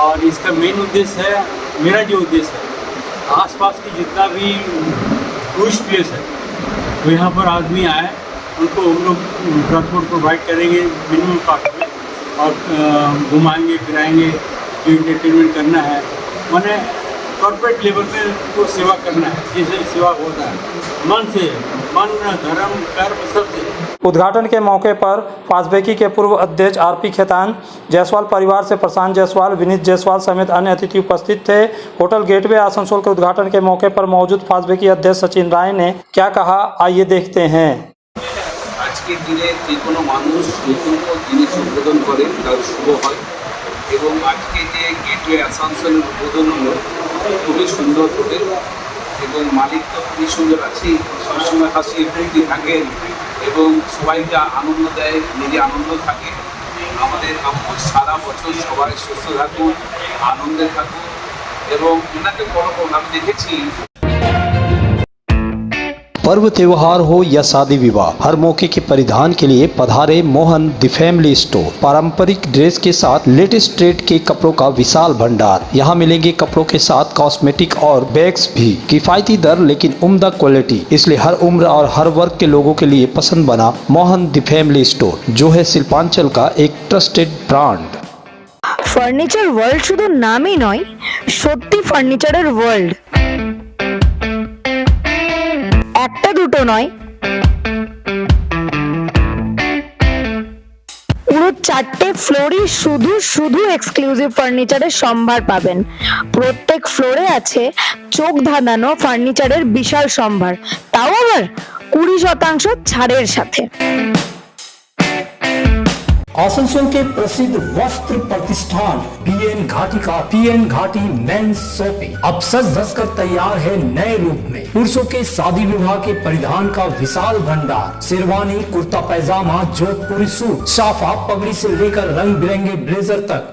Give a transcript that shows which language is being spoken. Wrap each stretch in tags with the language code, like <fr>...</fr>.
<hi>और इसका मेन उद्देश्य है, मेरा जो उद्देश्य है, आसपास की जितना भी टूरिस्ट प्लेस है वो यहाँ पर आदमी आए उनको हम लोग ट्रांसपोर्ट प्रोवाइड करेंगे मिनिमम कॉस्ट में, और घुमाएंगे फिराएंगे, जो इंटरटेनमेंट करना है मैंने कॉर्पोरेट लेवल पे उनको सेवा करना है, जैसे सेवा होता है मन से, मन धर्म कर्म सबसे। उद्घाटन के मौके पर फास्टबेकी के पूर्व अध्यक्ष आरपी खेतान, जायसवाल परिवार से प्रशांत जायसवाल, विनीत जायसवाल समेत अन्य अतिथि उपस्थित थे। होटल गेटवे आसनसोल के उद्घाटन के मौके पर मौजूद फास्टबेकी अध्यक्ष सचिन राय ने क्या कहा, आइए देखते हैं।</hi> <bn>আজকের দিনে যে কোনো মানুষ নতুন জিনিস উদ্বোধন করে তার শুভ হয়, এবং আজকে যে গেটওয়ে আসানসোলের উদ্বোধন হলো খুবই সুন্দর হোটেল, এবং মালিক তো খুবই সুন্দর আছে, সবসময় হাসি ফুর্তি থাকেন এবং সবাইকে আনন্দ দেয়, নিজে আনন্দ থাকে। আমাদের আপনার সারা বছর সবাই সুস্থ থাকুন, আনন্দে থাকুন, এবং এনাকে বড় আমি দেখেছি</bn> <hi>पर्व त्योहार हो या शादी विवाह, हर मौके के परिधान के लिए पधारे मोहन द फैमिली स्टोर। पारंपरिक ड्रेस के साथ लेटेस्ट ट्रेंड के कपड़ों का विशाल भंडार। यहाँ मिलेंगे कपड़ों के साथ कॉस्मेटिक और बैग्स भी। किफायती दर लेकिन उम्दा क्वालिटी, इसलिए हर उम्र और हर वर्ग के लोगों के लिए पसंद बना मोहन द फैमिली स्टोर, जो है शिल्पांचल का एक ट्रस्टेड ब्रांड।</hi> <bn>ফার্নিচার ওয়ার্ল্ড শুধু নামই নয়, সত্যি ফার্নিচারের ওয়ার্ল্ড। একটা দুটো নয়, পুরো 4টে ফ্লোরই শুধু শুধু এক্সক্লুসিভ ফার্নিচারের সম্ভার পাবেন। প্রত্যেক ফ্লোরে আছে চোখ ধাঁধানো ফার্নিচারের বিশাল সম্ভার, তাও আবার 20% ছাড়ের সাথে।</bn> <hi>आसनसोल के प्रसिद्ध वस्त्र प्रतिष्ठान पीएन घाटी का पीएन घाटी मेंस शॉपिंग अब सज धज कर तैयार है नए रूप में। पुरुषों के शादी विवाह के परिधान का विशाल भंडार, शेरवानी, कुर्ता पैजामा, जोधपुरी सूट, साफा, पगड़ी से लेकर रंग बिरंगे ब्लेजर तक।</hi>